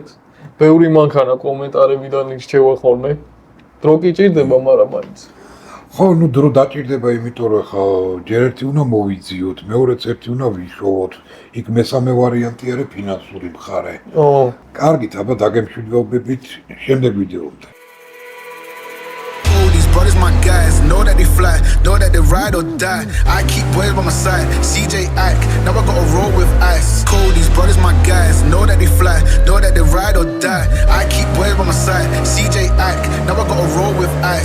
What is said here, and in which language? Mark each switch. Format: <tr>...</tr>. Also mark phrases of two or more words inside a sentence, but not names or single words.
<ka>ბევრი მანქანა კომენტარებიდან ირჩევა ხოლმე. დრო კი ჭირდება, მაგრამ მაინც. ხო, ნუ დრო დაჭირდება, იმიტომ რომ ხა ჯერ ერთი უნდა მოვიძიოთ, მეორეც ერთი უნდა ვიშოვოთ. იქ მესამე ვარიანტი არის ფინანსური მხარე. კარგით, აბა დაგემშვიდობებით შემდეგ ვიდეომდე.</ka> <en>Brothers, my guys, know that they fly, know that they ride or die. I keep boys by my side, CJ Ack, now I gotta roll with ice. Cody's brothers, my guys, know that they fly, know that they ride or die. I keep boys by my side, CJ Ack, now I gotta roll with ice.</en>